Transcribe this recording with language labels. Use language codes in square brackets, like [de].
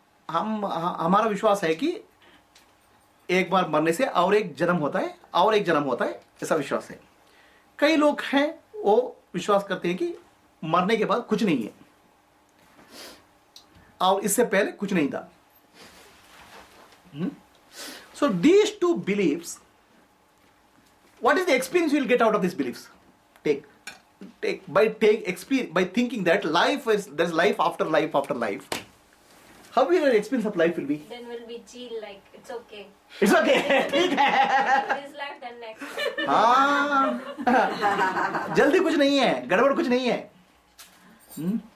[hi] हमारा विश्वास है कि एक बार मरने से और एक जन्म होता है और एक जन्म होता है, ऐसा विश्वास है. कई लोग हैं वो विश्वास करते हैं कि मरने के बाद कुछ नहीं है और इससे पहले कुछ नहीं था. [en] So these two beliefs, what is the experience you will get out of these beliefs? By thinking that there's life after life after life. How will your experience of life will be? Then will be chill, like it's okay. It's okay. [hi] ठीक है. [en] This life, then next life. [hi] हाँ. जल्दी कुछ नहीं है, गड़बड़ कुछ नहीं है.